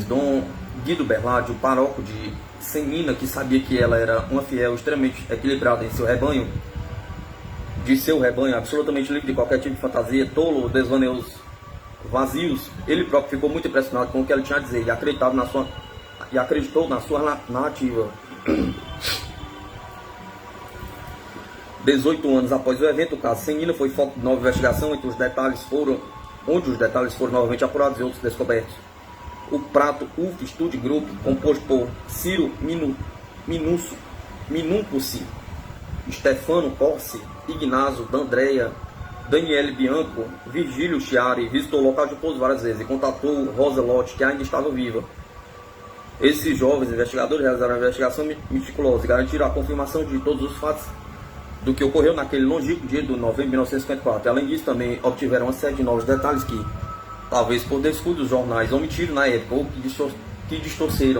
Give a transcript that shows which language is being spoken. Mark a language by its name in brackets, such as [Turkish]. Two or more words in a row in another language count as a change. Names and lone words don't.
[Portuguese] Dom Guido Berlardi, o pároco de Senina, que sabia que ela era uma fiel extremamente equilibrada em seu rebanho, absolutamente livre de qualquer tipo de fantasia, tolo ou desvaneios vazios, ele próprio ficou muito impressionado com o que ela tinha a dizer e acreditou na sua narrativa. 18 anos após o evento, o caso Senina foi foco de nova investigação, onde os detalhes foram novamente apurados e outros descobertos. O Prato UF Studio Group, composto por Ciro Minuncusi, Stefano Corsi, Ignazio D'Andrea Daniele Bianco, Virgílio Chiari visitou o local de pouso várias vezes e contatou Rosa Lott, que ainda estava viva. Esses jovens investigadores realizaram uma investigação meticulosa e garantiram a confirmação de todos os fatos do que ocorreu naquele longínquo dia de novembro de 1954. Além disso, também obtiveram uma série de novos detalhes que, talvez por descuido dos jornais, omitiram na época ou que distorceram.